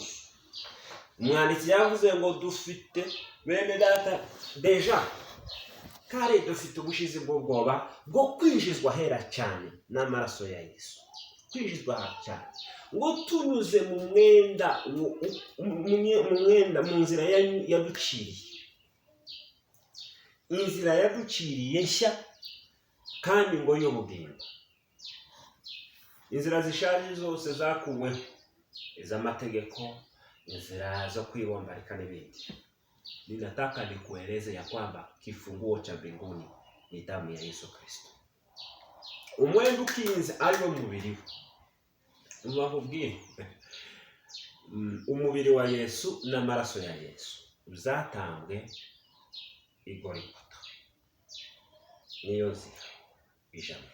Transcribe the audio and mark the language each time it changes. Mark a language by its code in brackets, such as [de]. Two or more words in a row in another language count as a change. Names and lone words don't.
[rw] Umwanditsi yavuze ngo dufite bene data deja kare dufite ubushizi bw'ubwoba bwo kwinjizwa hera cyane n'amaraso ya Yesu, kwinjizwa cyane ngo tunyuze mu mwenda, mu nzira yaduciriye, inzira yaduciriye nshya kandi ngo y'ubugingo. Inzira zishaje zose zakuweho, iz'amategeko, inzira zo kwibombarika n'ibindi. [sw] Ninataka nikueleze ya kwamba kifunguo cha mbinguni ni damu ya Yesu Kristo. [rw] Umwenda ukinze ariwo mubiri we. Ubabwiye umubiri wa Yesu n'amaraso ya Yesu byatambwe igorigota. Niyo nzira ijambo.